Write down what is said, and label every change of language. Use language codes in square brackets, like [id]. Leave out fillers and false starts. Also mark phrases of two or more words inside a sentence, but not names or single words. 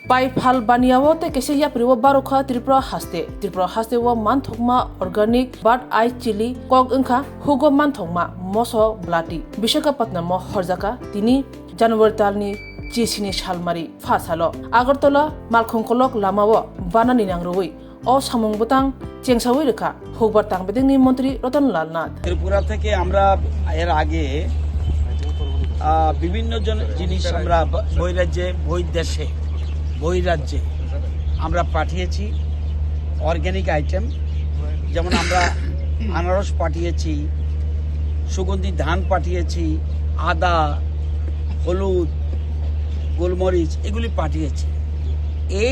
[trp] pai phal baniawo te kese ya priwo barokha Tripura haste wo manthokma [en] organic bird eye chili [trp] kok engkha hugo manthokma moso blati Visakhapatnam mo horjaka tini January talni Jesini Shalmari Fasalo Agartala Malkhongkolok Lamawo Banani Nangrui O Samung Butang Chengsawi Rekha Hogbartang Bedini Mantri Ratanlal Nath [bn] ত্রিপুরা থেকে আমরা এর আগে বিভিন্ন জিনিস আমরা বহিরাজ্যে বহিরাজ্যে আমরা পাঠিয়েছি [en] organic item [bn] যেমন আমরা আনারস পাঠিয়েছি সুগন্ধি ধান পাঠিয়েছি আদা হলুদ গোলমরিচ এগুলি পাঠিয়েছি এই